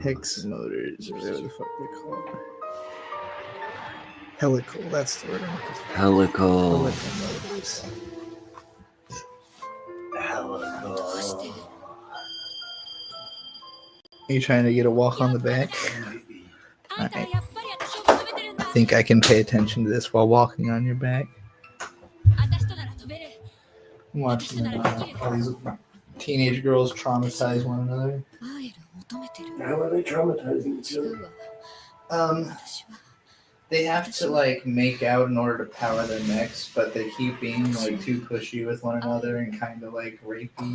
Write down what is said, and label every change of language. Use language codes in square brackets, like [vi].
[en] Hex motors, or whatever the fuck they're called. Helical, that's the word I'm looking for. Helical. Helical motors. Helical. Are you trying to get a walk on the back? [ja] あんたはやっぱり私を求めてるんだ。 [en] I think I can pay attention to this while walking on your back. [ja] 私となら飛べる。 [en] I'm watching all these teenage girls traumatize one another. [ja] アエルを求めてる。 [en] How are they traumatizing each [ja] 違 [en] other? [ja] うわ。 [en] They have to like make out in order to power their mechs, but they keep being like too pushy with one another and kind of like rapey.